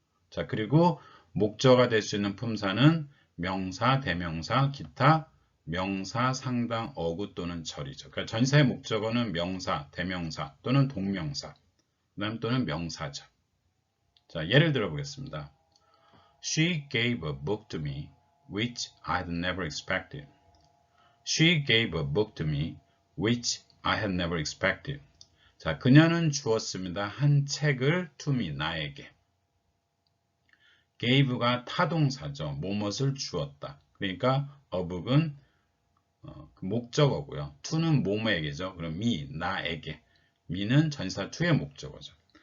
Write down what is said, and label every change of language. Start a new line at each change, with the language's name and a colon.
Korean: 자, 그리고 목적어가 될 수 있는 품사는 명사, 대명사, 기타, 명사, 상당, 어구 또는 절이죠. 그러니까 전치사의 목적어는 명사, 대명사 또는 동명사, 그다음 또는 명사죠. 자, 예를 들어 보겠습니다.
English: She gave a book to me which I had never expected. She gave a book to me which I had never expected.
Korean: 자, 그녀는 주었습니다. 한 책을
English: to me,
Korean: 나에게. gave가 타동사죠. 무엇을 주었다. 그러니까 어북은 목적어고요. to는 뭐뭐에게죠. 그럼 me, 나에게. me는 전치사 to의 목적어죠.